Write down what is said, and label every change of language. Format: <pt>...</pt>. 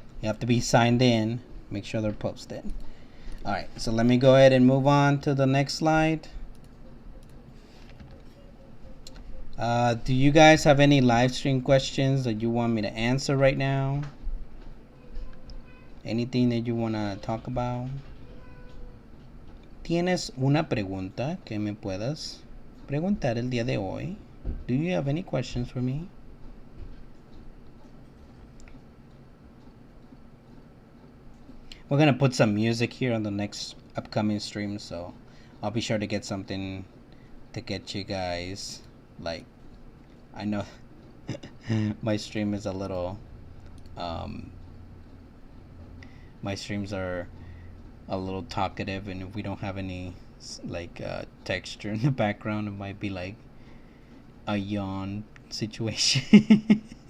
<en>You have to be signed in. Make sure they're posted. Alright, so let me go ahead and move on to the next slide. Do you guys have any live stream questions that you want me to answer right now? Anything that you want to talk about?</en> <es>¿Tienes una pregunta que me puedas preguntar el día de hoy?</es> <en>Do you have any questions for me? We're going to put some music here on the next upcoming stream, so I'll be sure to get something to get you guys, like, I know my stream is a little, my streams are a little talkative, and if we don't have any like texture in the background, it might be like a yawn situation.</en>